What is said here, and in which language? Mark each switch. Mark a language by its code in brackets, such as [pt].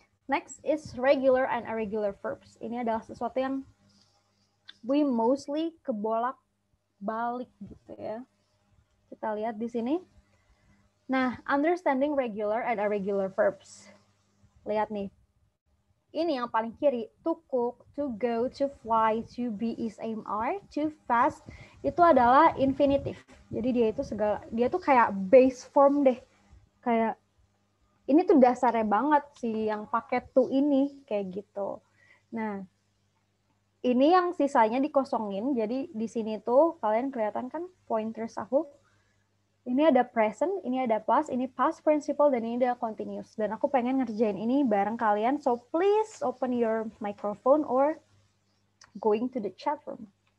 [en] Next is regular and irregular verbs. [id] Ini adalah sesuatu yang [en] we mostly [id] kebolak-balik gitu ya. Kita lihat di sini. Nah, [en] understanding regular and irregular verbs. [id] Lihat nih. Ini yang paling kiri, to cook, to go, to fly, to be, is, aim, are, to fast, itu adalah infinitive. Jadi dia tuh kayak base form deh. Kayak ini tuh dasarnya banget sih yang pakai to ini kayak gitu. Nah, ini yang sisanya dikosongin. Jadi di sini tuh kalian kelihatan kan pointers aku. Ini ada present, ini ada past, ini past participle, dan ini ada continuous. Dan aku pengen ngerjain ini bareng kalian. [en] So please open your microphone or going to the chat room.